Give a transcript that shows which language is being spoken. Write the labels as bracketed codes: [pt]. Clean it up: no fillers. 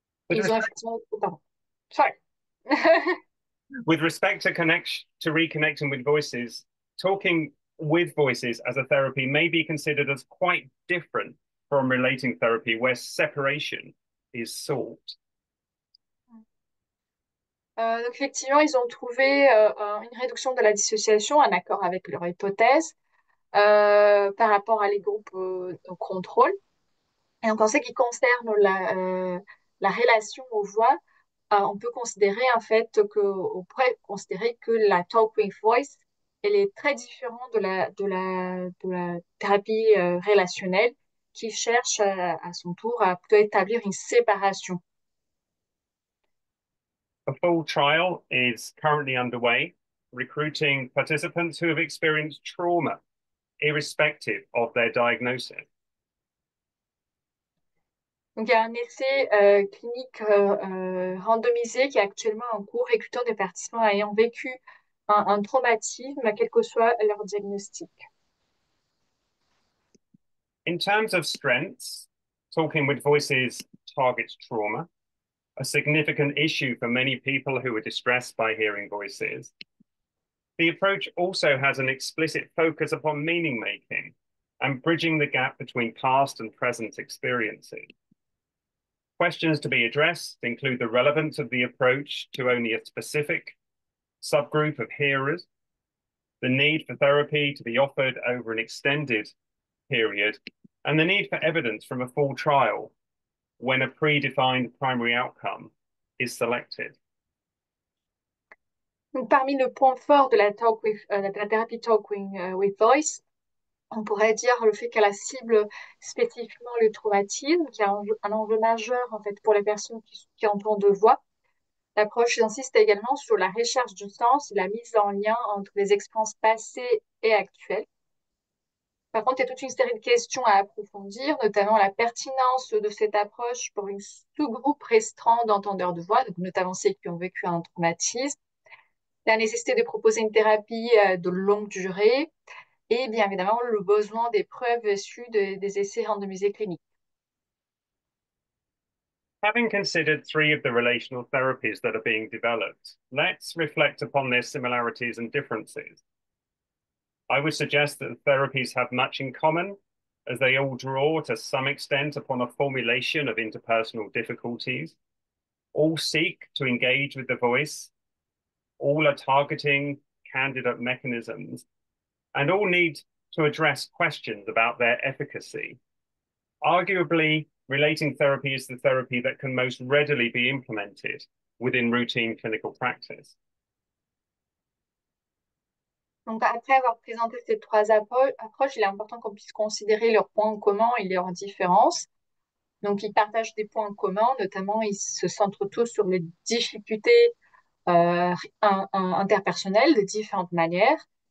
[fr] Ils ont effectivement... Pardon. [en] Sorry. With respect to reconnecting with voices, talking with voices as a therapy may be considered as quite different from relating therapy, where separation is sought. [fr] Donc effectivement, ils ont trouvé une réduction de la dissociation, en accord avec leur hypothèse, par rapport à les groupes de contrôle. Et donc, en ce qui concerne la relation aux voix, on peut considérer en fait on pourrait considérer que la talk with voice, elle est très différente de la thérapie relationnelle qui cherche à son tour à plutôt établir une séparation. [en] A full trial is currently underway, recruiting participants who have experienced trauma, irrespective of their diagnosis. [fr] Donc, il y a un essai clinique randomisé qui est actuellement en cours, recrutant des participants ayant vécu un traumatisme, quel que soit leur diagnostic. [en] In terms of strengths, Talking with Voices targets trauma, a significant issue for many people who are distressed by hearing voices. The approach also has an explicit focus upon meaning making and bridging the gap between past and present experiences. Questions to be addressed include the relevance of the approach to only a specific subgroup of hearers, the need for therapy to be offered over an extended period, and the need for evidence from a full trial when a predefined primary outcome is selected. [fr] Donc, parmi le point fort de la thérapie Talk with Voice, on pourrait dire le fait qu'elle cible spécifiquement le traumatisme, qui est un enjeu majeur en fait pour les personnes qui entendent de voix. L'approche insiste également sur la recherche du sens et la mise en lien entre les expériences passées et actuelles. Par contre, il y a toute une série de questions à approfondir, notamment la pertinence de cette approche pour une sous-groupe restreint d'entendeurs de voix, donc notamment ceux qui ont vécu un traumatisme, la nécessité de proposer une thérapie de longue durée, et bien évidemment le besoin des preuves issues des essais randomisés cliniques. [en] Having considered three of the relational therapies that are being developed, let's reflect upon their similarities and differences. I would suggest that the therapies have much in common, as they all draw to some extent upon a formulation of interpersonal difficulties. All seek to engage with the voice, all are targeting candidate mechanisms, and all need to address questions about their efficacy. Arguably, relating therapy is the therapy that can most readily be implemented within routine clinical practice. [fr] Donc, après avoir présenté ces trois approches, il est important qu'on puisse considérer leurs points communs et leurs différences. Donc, ils partagent des points communs, notamment ils se centrent tous sur les difficultés interpersonnelles de différentes manières.